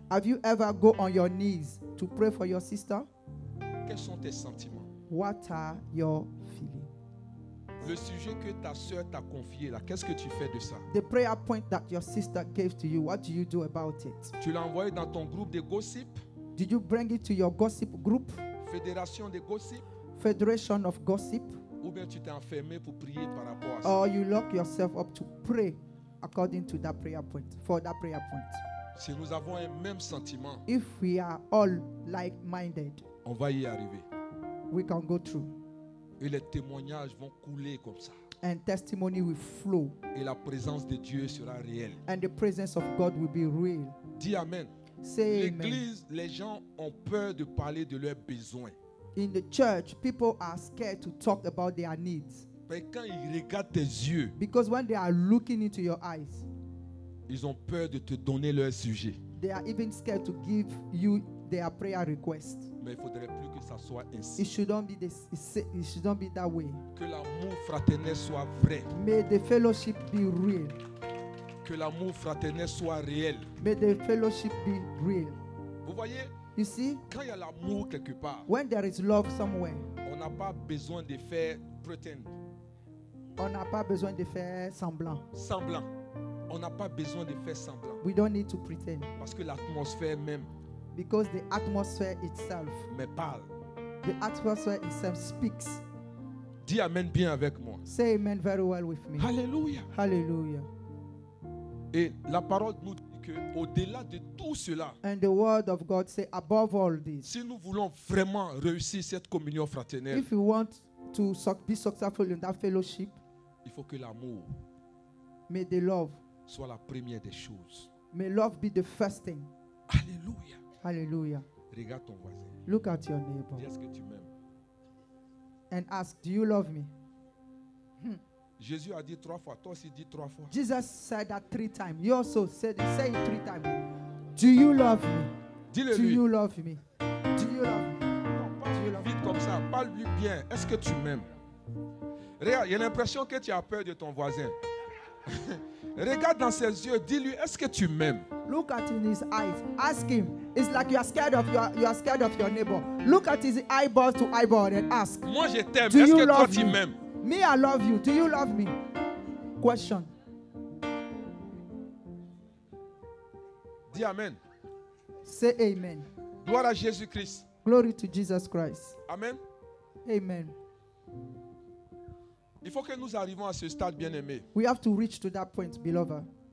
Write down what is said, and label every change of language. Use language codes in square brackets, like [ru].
[en] Have you ever go on your knees to pray for your sister? [fr] Quels sont tes sentiments? [en] What are your feelings? [fr] Le sujet que ta soeur t'a confié là, qu'est-ce que tu fais de ça? [en] The prayer point that your sister gave to you, what do you do about it? [fr] Tu l'as envoyé dans ton groupe de gossip, [en] Did you bring it to your gossip group, [fr] fédération de gossip, [en] federation of gossip, [fr] ou bien tu t'es enfermé pour prier par rapport à ça? [en] or you lock yourself up to pray according to that prayer point, for that prayer point? [fr] Si nous avons un même sentiment, [en] If we are all like-minded, [fr] on va y arriver. [en] we can go through, [fr] Et les témoignages vont couler comme ça. [en] and testimony will flow, [fr] Et la présence de Dieu sera réelle. [en] and the presence of God will be real. [fr] Dis Amen. [en] Say amen. [fr] L'église, les gens ont peur de parler de leurs besoins. [en] In the church, people are scared to talk about their needs, [fr] Mais quand ils regardent tes yeux, [en] because when they are looking into your eyes, [fr] ils ont peur de te donner leur sujet. [en] they are even scared to give you their prayer request. [fr] Mais il ne faudrait plus que ça soit [en] It [fr] ainsi. [en] shouldn't be this. It shouldn't be that way. [fr] Que l'amour fraternel soit vrai. [en] May the fellowship be real. [fr] Que l'amour fraternel soit réel. [en] May the fellowship be real. [fr] Vous voyez, [en] You see, [fr] quand il y a l'amour quelque part, [en] when there is love somewhere, [fr] on n'a pas besoin de faire pretend, on n'a pas besoin de faire semblant. semblant. On n'a pas besoin de faire semblant. [en] We don't need to pretend, [fr] Parce que l'atmosphère même [en] because the atmosphere itself, [fr] me parle. [en] the atmosphere itself speaks. [fr] Dis Amen bien avec moi. [en] Say amen very well with me. [fr] Alléluia. [en] Hallelujah. [fr] Et la parole nous dit que au-delà de tout cela, [en] And the word of God say, above all this, [fr] si nous voulons vraiment réussir cette communion fraternelle, [en] if you want to be successful in that fellowship, [fr] il faut que l'amour [en] may the love, [fr] soit la première des choses. [en] may love be the first thing. [fr] Alléluia. [en] Hallelujah. [fr] Regarde ton voisin. [en] Look at your neighbor [fr] Dis, est-ce que tu m'aimes? [en] and ask, do you love me? [fr] Jésus a dit 3 fois. Toi aussi dis 3 fois. [en] Jesus said that 3 times. You also say it 3 times. Do you love me? [fr] Dis-le [en] Do [fr] lui. [en] you love me? Do you love me? [fr] Non, parle vite comme ça. Parle-lui bien. Est-ce que tu m'aimes? Regarde, il y a l'impression que tu as peur de ton voisin. Regarde dans ses yeux. Dis-lui, est-ce que tu m'aimes? [en] Look at in his eyes. Ask him. It's like you are scared of your neighbor. Look at his eyeball to eyeball and ask. [fr] Moi, je t'aime. [en] Do [fr] Est-ce [en] you [fr] que toi, [en] love [fr] tu [en] me? [fr] m'aimes? [en] Me, I love you. Do you love me? Question. [fr] Dis Amen. [en] Say amen. [fr] Gloire à Jésus-Christ. [en] Glory to Jesus Christ. Amen. Amen. [fr] Il faut que nous arrivions à ce stade, bien-aimé. [en] We have to reach to that point, beloved.